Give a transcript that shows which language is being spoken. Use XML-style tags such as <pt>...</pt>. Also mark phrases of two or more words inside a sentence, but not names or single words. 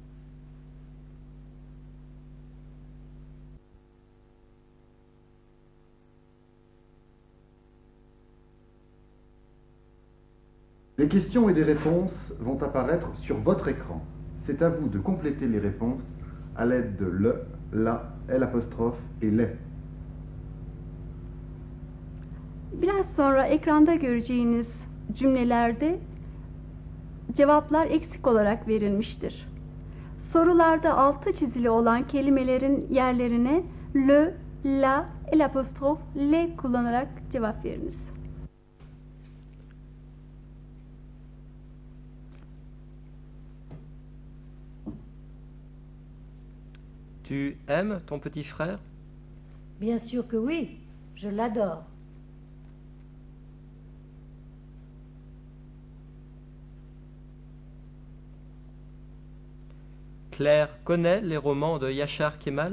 <fr>Des questions et des réponses vont apparaître sur votre écran. C'est à vous de compléter les réponses à l'aide de le, la, l'apostrophe et les.</fr> <tr>Biraz sonra ekranda göreceğiniz cümlelerde cevaplar eksik olarak verilmiştir. Sorularda altı çizili olan kelimelerin yerlerine</tr> <fr>le, la, l'apostrophe, le</fr> <tr>kullanarak cevap veriniz.</tr> <fr>Tu aimes ton petit frère? Bien sûr que oui, je l'adore. Claire connaît les romans de Yachar Kemal?</fr>